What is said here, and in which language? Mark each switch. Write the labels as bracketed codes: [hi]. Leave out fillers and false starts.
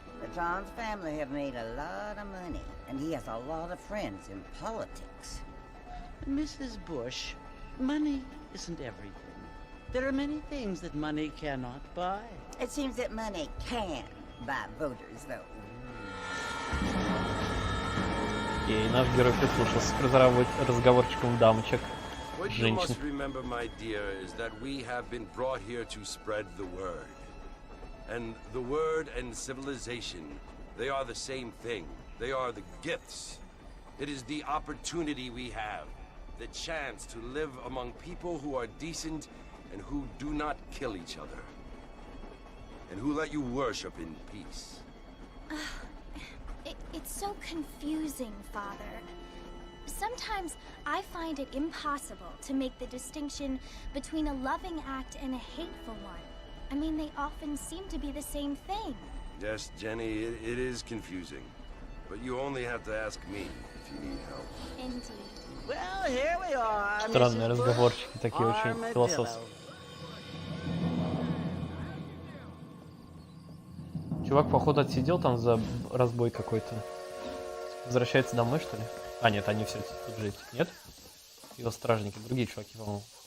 [en] The Johns family have made a lot of money, and he has a lot of friends in politics. Mrs. Bush, money isn't everything. There are many things that money cannot buy. It seems that money can buy voters, though. [ru] И наш герой прислушался к разговорчикам дамочек, [en] What you [ru] женщин. [en] must remember, my dear, is that we have been brought here to spread the word. And the word and civilization, they are the same thing. They are the gifts. It is the opportunity we have, the chance to live among people who are decent and who do not kill each other. And who let you worship in peace. It's so confusing, Father. Sometimes I find it impossible to make the distinction between a loving act and a hateful one. I mean, they often seem to be the same thing. Yes, Jenny, it is confusing. But you only have to ask me if you need help. Indeed. Well, here we are, [ru] Странные разговорчики, такие очень [en] Armadillo. [ru] философские. Чувак, походу, отсидел там за разбой какой-то. Возвращается домой, что ли? А, нет, они все тут жить. Нет? Его стражники, другие чуваки, по-моему.